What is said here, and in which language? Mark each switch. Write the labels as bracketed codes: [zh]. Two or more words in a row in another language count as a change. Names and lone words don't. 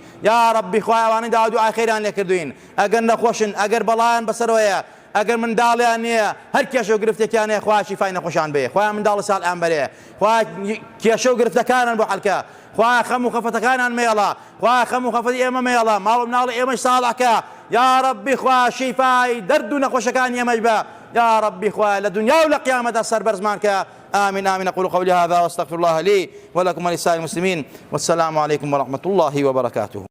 [ar] یا ڕەبی [ckb] خوایە ئەوانەی داوا دوعای خێریان لێ کردوین، ئەگەر نەخۆشن، ئەگەر بەڵایان بەسەرەوەیە، ئەگەر منداڵیان نییە، هەر کێشە و گرفتێکیان هەیە، خوایە شیفای نەخۆشان بێ، خوایە منداڵی ساڵحیان بەرێ، خوایە کێشە و گرفتەکانان بۆ حەلکە، خوایە خەم و خەفەتەکانان مێڵە، خوایە خەم و خەفەتی ئێمە مێڵە، ماڵ و مناڵی ئێمەش ساڵحکە. [ar] یا ڕەبی [ckb] خوایە شیفای دەرد و نەخۆشەکانی ئێمەش بە. [ar] يا ربي [ckb] خواه لدنيا ولا قيامة سر برزمان كا [ar] آمين آمين. أقول قولي هذا واستغفر الله لي ولكم ولسائر المسلمين، والسلام عليكم ورحمة الله وبركاته.